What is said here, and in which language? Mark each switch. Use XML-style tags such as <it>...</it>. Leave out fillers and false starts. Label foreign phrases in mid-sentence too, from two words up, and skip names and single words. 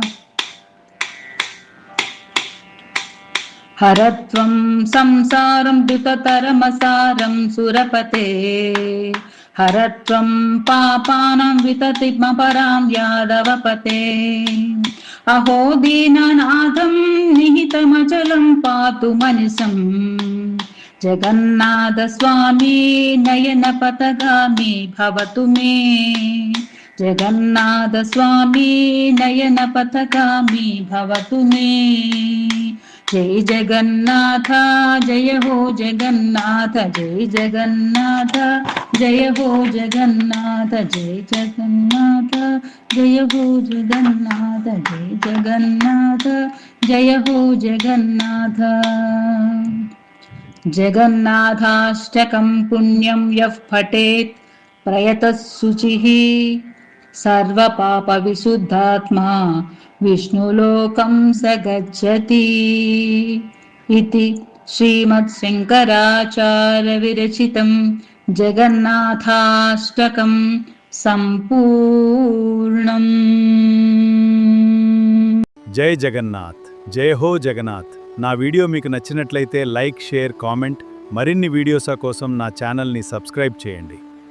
<sa>హరత్వం సంసారం దుతతరమసారం సురపతే హరత్వం పాపానాం వితతిమపరాం యాదవపతే అహో దీననాథం నిహిత शीतमचलं पातु मनसं जगन्नाथ स्वामी नयनपथगामी भवतु मे जगन्नाथ स्वामी नयनपथगामी भवतु मे</sa> <hi>जय जगन्नाथ जय हो जगन्नाथ जय जगन्नाथ जय हो जगन्नाथ जय जगन्नाथ जय हो जगन्नाथ जय जगन्नाथ जय हो जगन्नाथ</hi> <sa>जगन्नाथाष्टकं पुण्यं यः पठेत् प्रयतः शुचिः सर्वपापविशुद्धात्मा विष्णुलोकं स गच्छति इति श्रीमद्शङ्कराचार्यविरचितं जगन्नाथाष्टकं सम्पूर्णम्।</sa> <hi>जय जगन्नाथ जय हो जगन्नाथ.</hi> <te>నా వీడియో మీకు నచ్చినట్లయితే లైక్, షేర్, కామెంట్. మరిన్ని వీడియోస్ కోసం నా ఛానల్ని సబ్స్క్రైబ్ చేయండి.</te>